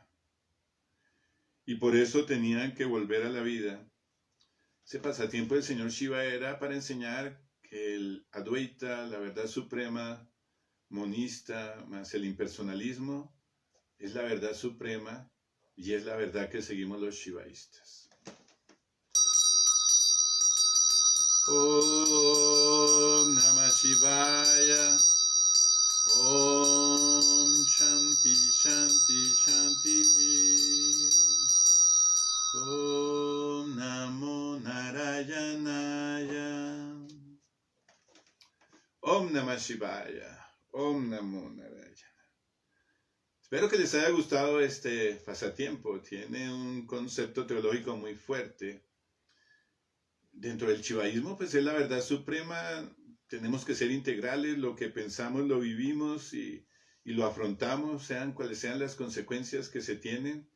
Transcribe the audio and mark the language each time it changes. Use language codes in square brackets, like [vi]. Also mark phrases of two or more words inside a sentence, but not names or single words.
[es] Y por eso tenían que volver a la vida. Ese pasatiempo del señor Shiva era para enseñar que el Advaita, la verdad suprema, monista, más el impersonalismo, es la verdad suprema y es la verdad que seguimos los shivaístas. [sa] Om Namah Shivaya. Om Shanti Shanti Shanti. Om Namo Narayanaya. Om Namah Shivaya. Om Namo Narayana. [es] Espero que les haya gustado este pasatiempo. Tiene un concepto teológico muy fuerte. Dentro del shivaísmo, pues es la verdad suprema. Tenemos que ser integrales. Lo que pensamos lo vivimos y lo afrontamos, sean cuales sean las consecuencias que se tienen.